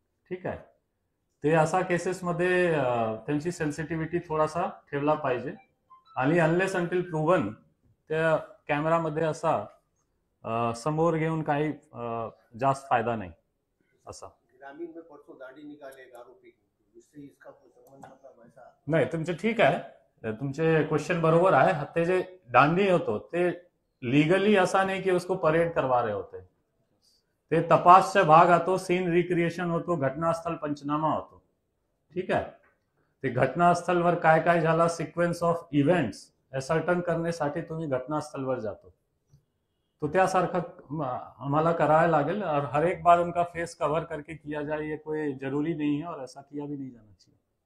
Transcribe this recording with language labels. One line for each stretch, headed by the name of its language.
Marathi: ठीक आहे, ते असा केसेसमध्ये त्यांची सेन्सिटिव्हिटी थोडासा ठेवला पाहिजे. आणि अनलेस अंटिल प्रूव्हन त्या कॅमेरामध्ये असा समोर घेऊन काही जास्त फायदा नाही असा.
Hindi: ग्रामीण में परसों दाढ़ी निकाले एक आरोपी को, इससे इसका कोई संबंध मतलब ऐसा
Marathi: नाही, तुमचे ठीक आहे, तुमचे क्वेश्चन बरोबर आहे. ते जे दांडी होतो ते लीगली असा नाही की
Hindi: उसको परेड करवा रहे होते,
Marathi: ते तपासचा भाग होतो, सीन रिक्रिएशन होतो, घटनास्थळ पंचनामा होतो. ठीक आहे, ते घटनास्थळवर काय काय झाला, सिक्वेन्स ऑफ इव्हेंट्स असर्टन करण्यासाठी तुम्ही घटनास्थळवर जातो. तो त्यासारखं आम्हाला करायला लागेल.
Hindi: और हर एक बार उनका फेस कवर करके किया जाए ये कोई जरूरी नहीं है और ऐसा किया भी नहीं जाना चाहिए.